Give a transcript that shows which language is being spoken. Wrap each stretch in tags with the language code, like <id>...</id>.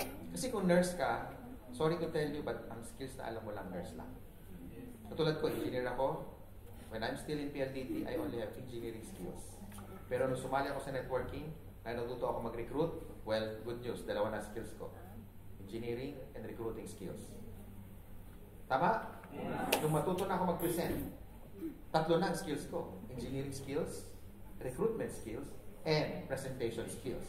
<tl>Kasi kung nurse ka,</tl> <en>sorry to tell you, but</en> <tl>ang skills na alam mo lang, nurse lang. Katulad ko, engineer ako.</tl> <en>When I'm still in PLDT, I only have engineering skills.</en> <tl>Pero nung sumali ako sa networking, na natuto ako mag-recruit,</tl> <en>well, good news,</en> <tl>dalawa na skills ko.</tl> <en>Engineering and recruiting skills.</en> <tl>Tama? Nung matuto na ako mag-present, tatlo na ang skills ko.</tl> <en>Engineering skills, recruitment skills, and presentation skills.</en>